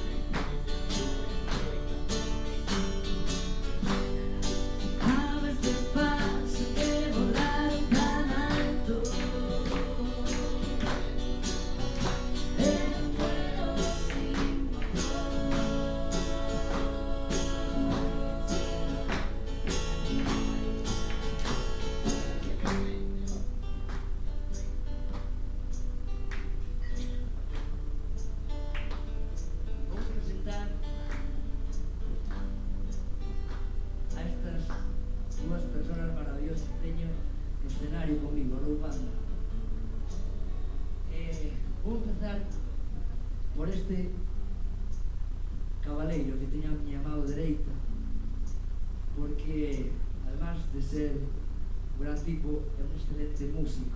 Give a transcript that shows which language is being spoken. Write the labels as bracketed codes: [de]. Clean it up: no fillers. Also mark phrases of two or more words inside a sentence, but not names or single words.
[es] Aves de paso que volaron tan alto, en un vuelo sin motor. Vamos a presentar a estas dos personas maravillosas que [gl] teño no escenario [es] conmigo, a banda. [gl] Vou empezar por este cabaleiro que teño a miña mão dereita, porque [es] además de ser un gran tipo, [gl] é un excelente músico.